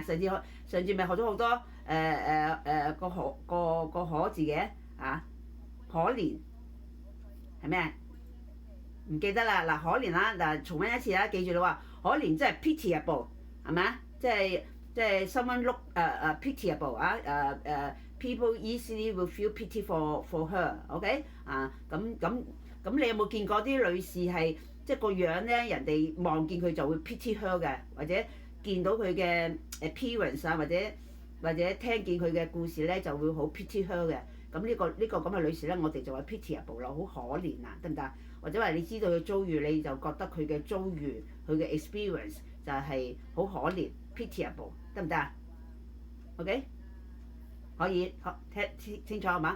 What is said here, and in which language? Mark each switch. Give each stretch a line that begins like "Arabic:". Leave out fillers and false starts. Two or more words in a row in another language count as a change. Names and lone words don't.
Cantonese: 上次咪學咗好多個可字嘅可憐係咩？唔記得啦。嗱，可憐啦，嗱，重溫一次啦，記住啦喎，可憐即係 pitiable 係咪啊？
English: 即係 someone look pitiable people easily will feel pity for her，OK？
Cantonese: 咁你有冇見過啲女士係即係個樣咧，人哋望見佢就會
English: pity her
Cantonese: 嘅，或者見到佢嘅 appearance 啊，或者聽見佢嘅故事咧就會好
English: pity her
Cantonese: 嘅。咁呢個咁嘅女士咧，我哋就話 pitiable 咯，好可憐啊，得唔得？或者話你知道佢遭遇，你就覺得佢嘅遭遇，佢嘅 experience 就係好可憐 pitiable， 得唔得啊 ？OK？可以，聽清楚係嘛？